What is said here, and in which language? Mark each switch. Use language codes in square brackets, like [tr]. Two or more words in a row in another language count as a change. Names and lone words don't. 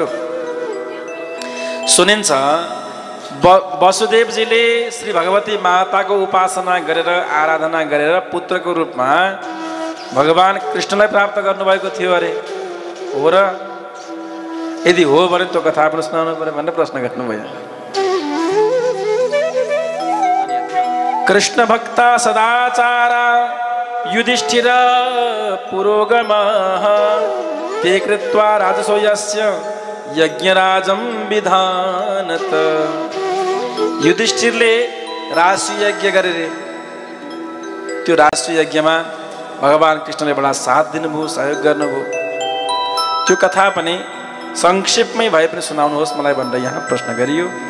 [ne] सुनिन्छ वसुदेवजीले श्री भगवती माताको उपासना गरेर, आराधना गरेर पुत्रको रूपमा भगवान कृष्णलाई प्राप्त गर्नुभएको थियो अरे, हो र? यदि हो भने त्यो कथा पनि सुनाउनु पर्यो भनेर प्रश्न गर्नुभयो। [sa] कृष्ण भक्त सदाचार युधिष्ठिर पुरोगमः ते कृत्वा राजसो यस्य यज्ञराजं विधानत। [ne] युधिष्ठिरले राष्ट्रिय यज्ञ गरे रे। त्यो राष्ट्रिय यज्ञमा भगवान कृष्णले बडा साथ दिनुभयो, सहयोग गर्नुभयो। त्यो कथा पनि संक्षेपमै भए पनि सुनाउनुहोस् मलाई भनेर यहाँ प्रश्न गरियो।